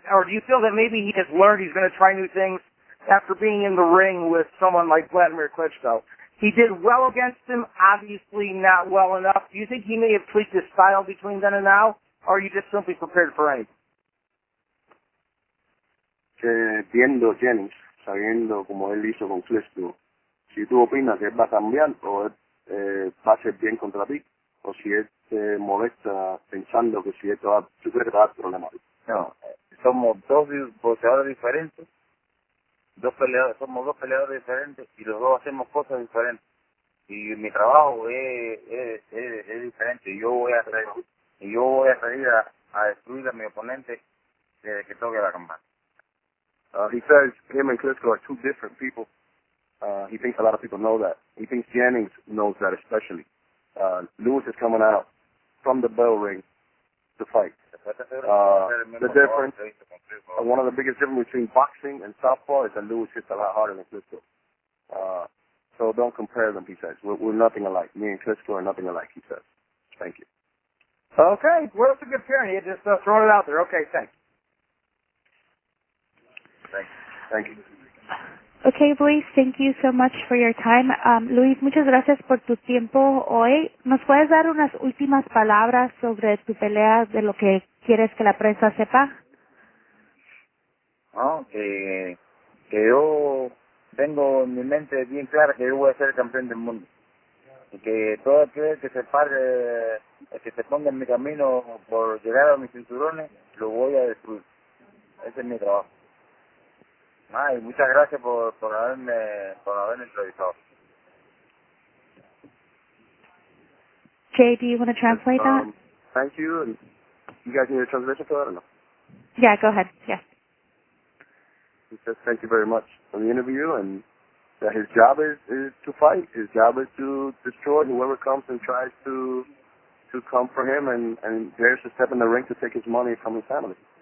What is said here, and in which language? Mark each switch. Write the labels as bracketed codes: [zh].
[en] Or do you feel that maybe he has learned he's going to try new things after being in the ring with someone like Vladimir Klitschko? He did well against him, obviously not well enough. Do you think he may have tweaked his style between then and now? Or are you just simply prepared for anything? [es] Viendo Jennings, sabiendo como él hizo con Klitschko, si tú opinas que él va a cambiar o él va a ser bien contra ti, o si él se molesta pensando que si esto tú crees que va a dar problemas. No, somos dos boxeadores diferentes, somos dos peleadores diferentes y los dos hacemos cosas diferentes. Y mi trabajo es diferente. Yo voy a salir a destruir a mi oponente desde que toque la campana. [en] He says him and Klitschko are two different people. He thinks a lot of people know that. He thinks Jennings knows that especially. Lewis is coming out from the bell ring to fight. The difference, one of the biggest differences between boxing and southpaw is that Lewis hits a lot harder than Klitschko. So don't compare them, he says. We're nothing alike. Me and Klitschko are nothing alike, he says. Thank you. Okay, well, that's a good pairing. You just throwing it out there. Okay, thanks. Thank you. Okay, Luis, thank you so much for your time. [es] Luis, muchas gracias por tu tiempo hoy. ¿Nos puedes dar unas últimas palabras sobre tu pelea, de lo que quieres que la prensa sepa? No, que yo tengo en mi mente bien clara que yo voy a ser el campeón del mundo. Y que todo aquel que se pare, que se ponga en mi camino por llegar a mis cinturones, lo voy a destruir. Ese es mi trabajo. Y muchas gracias por haberme entrevistado. [en] Jay, do you want to translate that? Thank you. And you guys need a translation for that or no? Yeah, go ahead. Yes. He says thank you very much for the interview, and that his job is to fight. His job is to destroy whoever comes and tries to come for him, and dares to step in the ring to take his money from his family.